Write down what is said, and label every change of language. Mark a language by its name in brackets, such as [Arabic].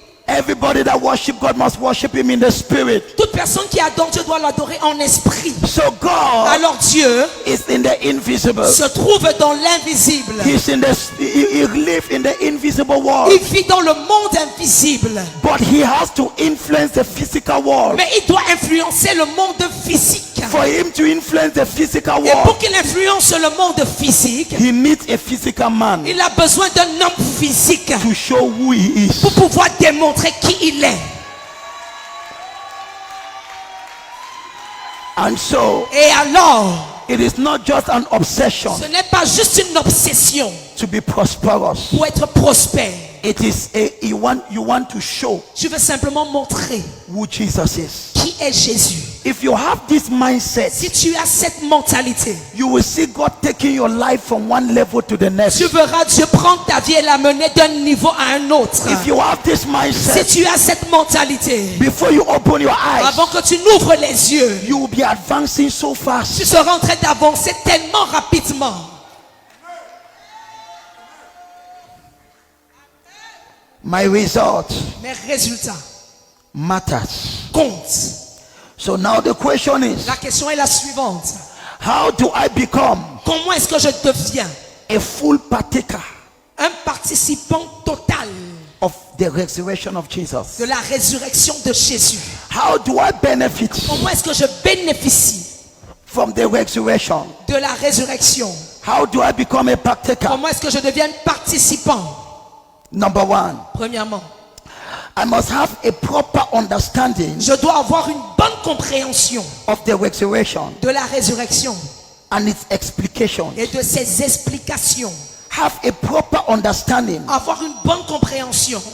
[English] Everybody that worship God must worship him in the spirit. [French] Toute personne qui adore Dieu doit l'adorer en esprit. [English] So God [French] Alors Dieu [English] is in the invisible. [French] se trouve dans l'invisible. [English] He lives in the invisible world. [French] Il vit dans le monde invisible. [English] But he has to influence the physical world. [French] Mais il doit influencer le monde physique. [English] For him to influence the physical [French] Et pour [English] world, [French] qu'il influence le monde physique, [English] he needs a physical man [French] il a besoin d'un homme physique [English] to show who he is. [French] pour pouvoir démontrer qui il est. [English] And so [French] Et alors, [English] it is not just an obsession [French] ce n'est pas juste une obsession [English] to be prosperous. [French] pour être prospère. [English] It is you want to show [French] Je veux simplement montrer [English] who Jesus is. [French] qui est Jésus. [English] If you have this mindset, [French] Si tu as cette mentalité, [English] you will see God taking your life from one level to the next. [French] tu verras Dieu prendre ta vie et la mener d'un niveau à un autre. [English] If you have this mindset, [French] tu as cette mentalité, [English] before you open your eyes, [French] avant que tu n'ouvres les yeux, [English] you will be advancing so [French] tu [English] fast. [French] seras en train d'avancer tellement rapidement. [English] My result [French] Mes résultats [English] matters. [French] comptent. [English] So now the question is, [French] La question est la suivante. [English] how do I become [French] Comment est-ce que je deviens [English] a full partaker [French] un participant total [English] of the resurrection of Jesus? [French] de la résurrection de Jésus? [English] How do I benefit [French] Comment est-ce que je bénéficie [English] from the resurrection? [French] de la résurrection? [English] How do I become a partaker? [French] Comment est-ce que je deviens participant? [English] Number one, [French] Premièrement, [English] I must have a proper understanding [French] je dois avoir une bonne compréhension [English] of the resurrection [French] de la résurrection [English] and its explication. [French] et de ses explications. [English] Have a proper understanding [French] Avoir une bonne compréhension